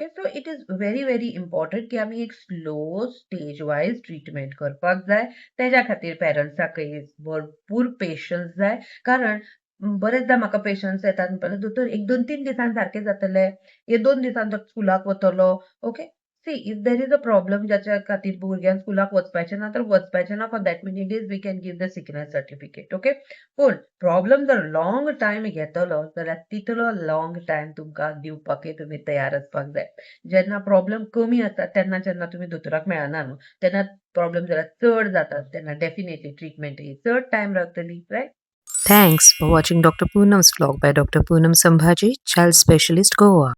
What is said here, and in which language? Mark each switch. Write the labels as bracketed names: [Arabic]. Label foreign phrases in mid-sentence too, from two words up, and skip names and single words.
[English] so it is very important [Konkani] की आमी एक [English] slow stage wise treatment [Konkani] करपाक जाय. तेज्या खातीर पेरंट्साकय भरपूर पेशन्स जाय. कारण बरेचदा म्हाका पेशंट्स येतात म्हणटाले, "दोतोर 1-2-3 दिसान सारकें जातलें, हे 2 दिसान तो स्कुलाक वतलो." [English] OK. See if there is a problem [Konkani] जाच्या खातीर भुरग्यांक स्कुलाक वचपाचें ना, [English] तर वचपाचें ना for that many days we can give the sickness certificate. OK. [Konkani] पूण प्रॉब्लम जर [English] long time [Konkani] घेतलो, जाल्यार तितलो [English] long time [Konkani] तुमकां दिवपाकय तुमी तयार आसपाक जाय. जेन्ना प्रॉब्लम कमी आसता तेन्ना जेन्ना तुमी दोतोराक मेळना न्हू, तेन्ना प्रॉब्लम जाल्यार चड जातात, तेन्ना [English] definitely treatment [Konkani] ही चड टायम लागतली, रायट? [English] Thanks for watching Dr. Poonam's vlog by Dr. Poonam Sambhaji, Child Specialist, Goa.